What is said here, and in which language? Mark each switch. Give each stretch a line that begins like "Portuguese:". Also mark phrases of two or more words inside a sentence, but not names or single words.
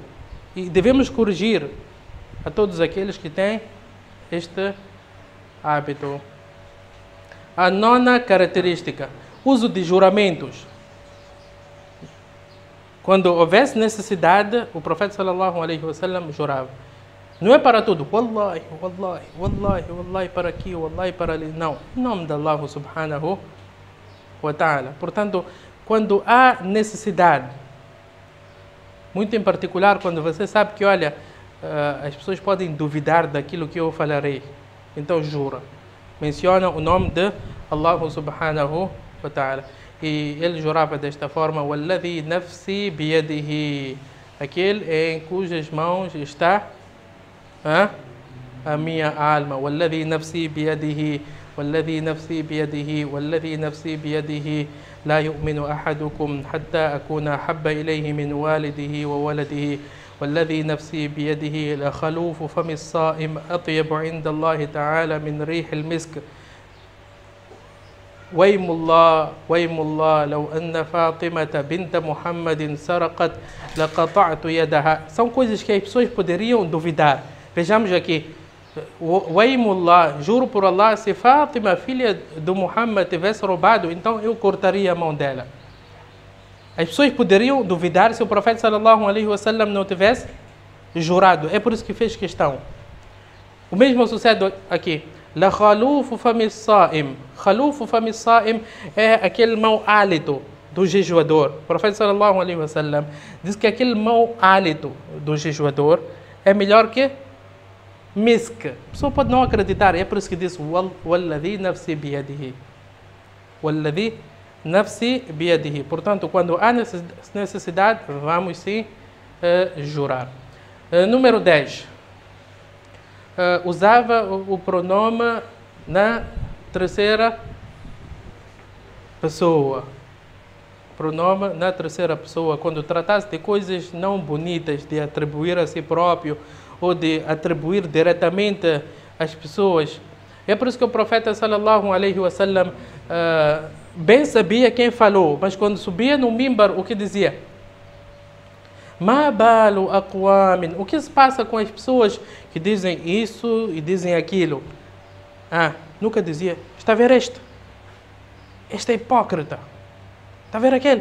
Portuguese: E devemos corrigir a todos aqueles que têm este hábito. A nona característica, uso de juramentos. Quando houvesse necessidade, o profeta
Arabic: صلى الله عليه وسلم
Portuguese: jurava. Não é para tudo.
Arabic: والله، والله، والله، والله
Portuguese: para aqui, wallahi para ali. Não. Em nome de Allah
Arabic: سبحانه وتعالى.
Portuguese: Portanto, quando há necessidade, muito em particular quando você sabe que, olha, as pessoas podem duvidar daquilo que eu falarei, então jura. Menciona o nome de Allah
Arabic: سبحانه وتعالى.
Portuguese: E ele jurava desta forma:
Arabic: والذي نفسي بيده,
Portuguese: aquele em cujas mãos está a minha alma.
Arabic: والذي نفسي بيده، والذي نفسي بيده، والذي نفسي بيده, walladhi nafsi biyadihi, لا يؤمن أحدكم حتى أكون أحب إليه من والده وولده, والذي نفسي بيده لخلوف فم الصائم أطيب عند الله تعالى من ريح المسك ويم الله لو أن فاطمة بنت محمد سرقت لقطعت يدها.
Portuguese: São coisas que as pessoas poderiam duvidar. Vejamos aqui. Waymullah, juro por Allah, se Fátima, filha do Muhammad, tivesse roubado, então eu cortaria a mão dela. As pessoas poderiam duvidar se o profeta
Arabic: صلى الله عليه وسلم
Portuguese: não tivesse jurado. É por isso que fez questão. O mesmo sucede aqui.
Arabic: لخلوف فم الصائم. خلوف فم الصائم
Portuguese: é aquele mau hálito do jejuador. O profeta
Arabic: صلى الله عليه وسلم
Portuguese: diz que aquele mau hálito do jejuador é melhor que misk. A pessoa pode não acreditar. É por isso que diz
Arabic: والذي نفسي بيده. والذي نفسي بيده.
Portuguese: Portanto, quando há necessidade, vamos sim jurar. Número 10. Usava o pronome na terceira pessoa. pronome na terceira pessoa quando tratasse de coisas não bonitas, de atribuir a si próprio ou de atribuir diretamente às pessoas. É por isso que o profeta
Arabic: صلى الله عليه وسلم
Portuguese: bem sabia quem falou, mas quando subia no mimbar, o que dizia?
Arabic: ما بال أقوام.
Portuguese: O que se passa com as pessoas que dizem isso e dizem aquilo? Nunca dizia, está a ver este? Este é hipócrita. Está a ver aquele?